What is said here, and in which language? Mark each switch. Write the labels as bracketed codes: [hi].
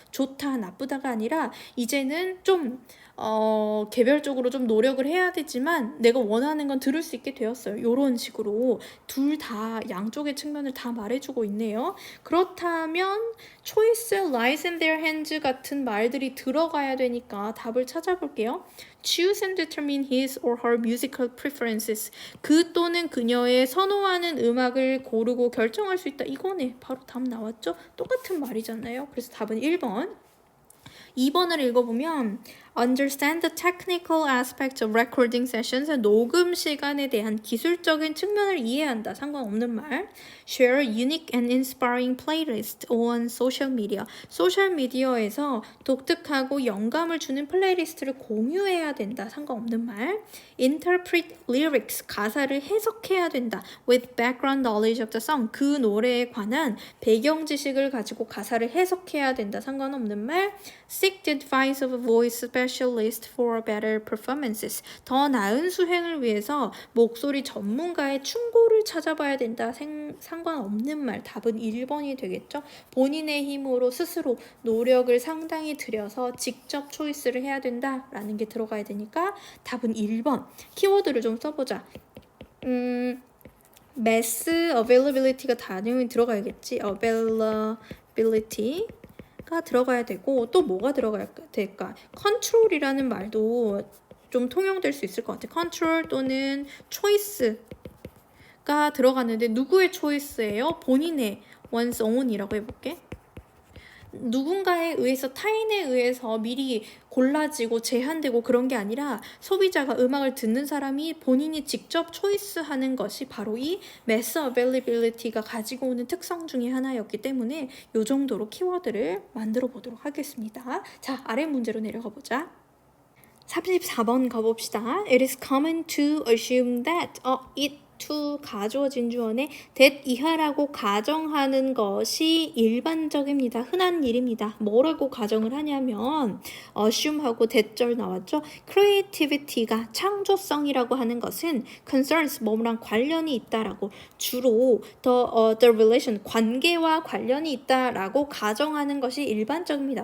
[ko] 좋다 나쁘다가 아니라 이제는 좀 개별적으로 좀 노력을 해야 되지만 내가 원하는 건 들을 수 있게 되었어요. 이런 식으로 둘 다 양쪽의 측면을 다 말해주고 있네요. 그렇다면 [en] choice lies in their hands [ko] 같은 말들이 들어가야 되니까 답을 찾아볼게요. [en] choose and determine his or her musical preferences. [ko] 그 또는 그녀의 선호하는 음악을 고르고 결정할 수 있다. 이거네. 바로 답 나왔죠? 똑같은 말이잖아요. 그래서 답은 1번. 2번을 읽어보면 [en] Understand the technical aspects of recording sessions. [ko] 녹음 시간에 대한 기술적인 측면을 이해한다. 상관없는 말. [en] Share unique and inspiring playlist on social media. [ko] 소셜 미디어에서 독특하고 영감을 주는 플레이리스트를 공유해야 된다. 상관없는 말. [en] Interpret lyrics. [ko] 가사를 해석해야 된다. [en] With background knowledge of the song. [ko] 그 노래에 관한 배경 지식을 가지고 가사를 해석해야 된다. 상관없는 말. [en] Seek the advice of a voice specialist for better performances. [ko] 더 나은 수행을 위해서 목소리 전문가의 충고를 찾아봐야 된다. 상관없는 말. 답은 1번이 되겠죠. 본인의 힘으로 스스로 노력을 상당히 들여서 직접 초이스를 해야 된다라는 게 들어가야 되니까 답은 1번. 키워드를 좀 써보자. mass availability가 당연히 들어가야겠지. availability 가 들어가야 되고 또 뭐가 들어가야 될까? 컨트롤이라는 말도 좀 통용될 수 있을 것 같아. 컨트롤 또는 초이스가 들어가는데 누구의 초이스예요? 본인의 [en] one's own [ko] 이라고 해볼게. 누군가에 의해서 타인에 의해서 미리 골라지고 제한되고 그런 게 아니라 소비자가 음악을 듣는 사람이 본인이 직접 초이스하는 것이 바로 이 mass availability가 가지고 오는 특성 중에 하나였기 때문에 이 정도로 키워드를 만들어 보도록 하겠습니다. 자, 아래 문제로 내려가 보자. 34번 가봅시다. [en] It is common to assume that it to [ko] 가주어진 주어에 that 이하라고 가정하는 것이 일반적입니다. 흔한 일입니다. 뭐라고 가정을 하냐면 assume하고 that절 나왔죠. creativity가 창조성이라고 하는 것은 concerns 뭐랑 관련이 있다라고 주로 the relation 관계와 관련이 있다라고 가정하는 것이 일반적입니다.